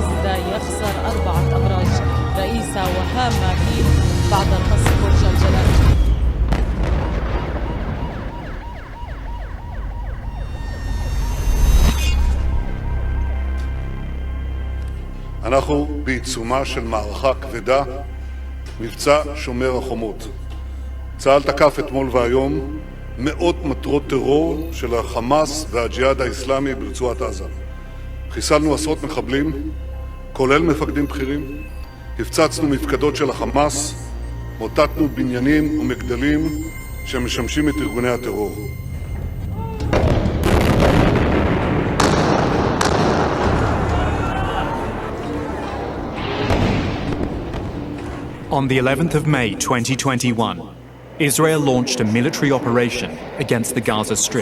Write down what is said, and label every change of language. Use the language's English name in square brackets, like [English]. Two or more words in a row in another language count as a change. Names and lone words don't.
[Arabic] غزة يخسر 4 أبراج رئيسة وهامة في بعد القصف برج الجلال. [Hebrew] אנחנו בעיצומה של מערכה כבדה, מבצע שומר החומות. צה"ל תקף אתמול והיום מאות מטרות טרור של החמאס והג'יהאד האסלאמי ברצועת עזה. חיסלנו עשרות מחבלים, כולל מפקדים בכירים, הפצצנו מפקדות של החמאס, מוטטנו בניינים ומגדלים שמשמשים את ארגוני הטרור. [English] On the 11th of May 2021, Israel launched a military operation against the Gaza Strip.